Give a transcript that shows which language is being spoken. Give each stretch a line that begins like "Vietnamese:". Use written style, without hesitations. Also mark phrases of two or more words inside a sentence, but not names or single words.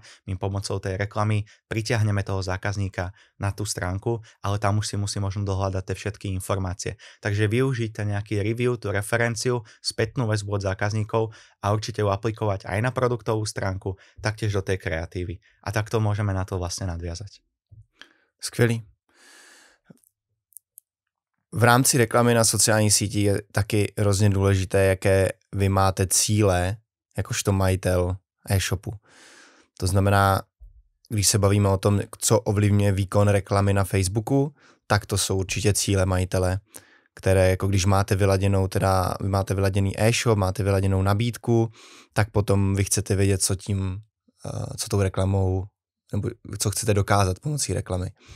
Slovak: My pomocou tej reklamy pritiahneme toho zákazníka na tú stránku, ale tam už si musí možno dohľadať tie všetky informácie. Takže využite nejaký review, tú referenciu, spätnú väzbu od zákazníkov a určite ju aplikovať aj na produktovú stránku, taktiež do tej kreatívy. A takto môžeme na to vlastne nadviazať.
Czech: Skvělý. V rámci reklamy na sociálních sítích je taky hrozně důležité, jaké vy máte cíle, jakožto majitel e-shopu. To znamená, když se bavíme o tom, co ovlivňuje výkon reklamy na Facebooku, tak to jsou určitě cíle majitele, které jako když máte vyladěnou, teda vy máte vyladěný e-shop, máte vyladěnou nabídku, tak potom vy chcete vědět, co tou reklamou, nebo co chcete dokázat pomocí reklamy.